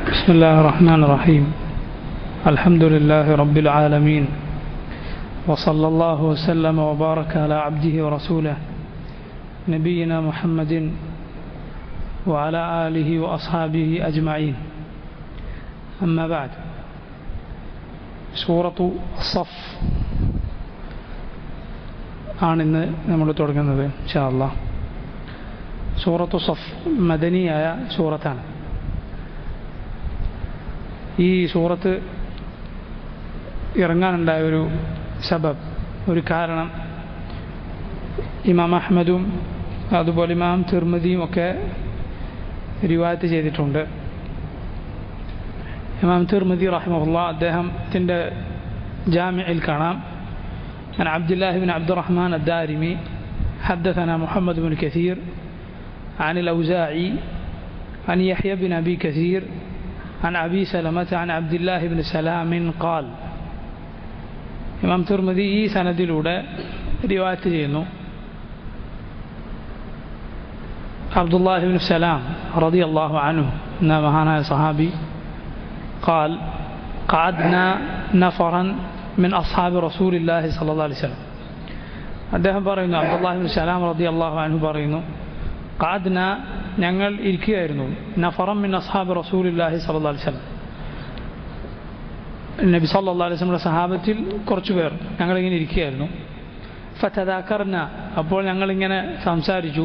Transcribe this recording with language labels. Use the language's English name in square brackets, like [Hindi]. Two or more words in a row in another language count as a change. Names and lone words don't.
[Arabic] بسم الله الرحمن الرحيم الحمد لله رب العالمين وصلى الله وسلم وبارك على عبده ورسوله نبينا محمد وعلى آله وأصحابه أجمعين أما بعد سورة الصف [Malayalam] ആണിന്ന് നമ്മൾ തുടങ്ങുന്നത് [Arabic] إن شاء الله. [Malayalam] സൂറത്തു സഫ് മദനിയായ സൂറത്താണ്. ഈ സൂറത്ത് ഇറങ്ങാനുണ്ടായ ഒരു സബബ്, ഒരു കാരണം ഇമാം അഹ്മദും അതുപോലെ ഇമാം തിർമിദിയും ഒക്കെ റിവായത്ത് ചെയ്തിട്ടുണ്ട്. ഇമാം തിർമിദി റഹിമഹുല്ലാഹ് അദ്ദേഹത്തിൻ്റെ ജാമിഇൽ കാണാം [Arabic] عن عبد الله بن عبد الرحمن الدارمي حدثنا محمد بن كثير عن الأوزاعي عن يحيى بن أبي كثير عن أبي سلمة عن عبد الله بن سلام قال. [Malayalam] ഇമാം തിർമിദി ഈ സനദിലൂടെ റിവായത്ത് ചെയ്യുന്നു. അബ്ദുല്ലാഹി ബിൻ സലാം [Arabic] رضي الله عنه [Malayalam] എന്ന മഹാനായ സഹാബി [Arabic] قال قعدنا نفرا من أصحاب رسول الله صلى الله عليه وسلم. [Malayalam] അദ്ദേഹം പറയുന്നു, അബ്ദുല്ലാഹി ബിൻ സലാം [Arabic] رضي الله عنه [Malayalam] പറയുന്നു, ഖഅദ്ന ഞങ്ങൾ ഇരിക്കുകയായിരുന്നു, [Arabic] نفرا من أصحاب رسول الله صلى الله عليه وسلم, [Malayalam] നബി [Arabic] صلى الله عليه وسلم [Malayalam] സഹാബത്തിൽ കുറച്ചു പേർ ഞങ്ങളിങ്ങനെ ഇരിക്കുകയായിരുന്നു. ഫതദാക്കർന അപ്പോൾ ഞങ്ങളിങ്ങനെ സംസാരിച്ചു.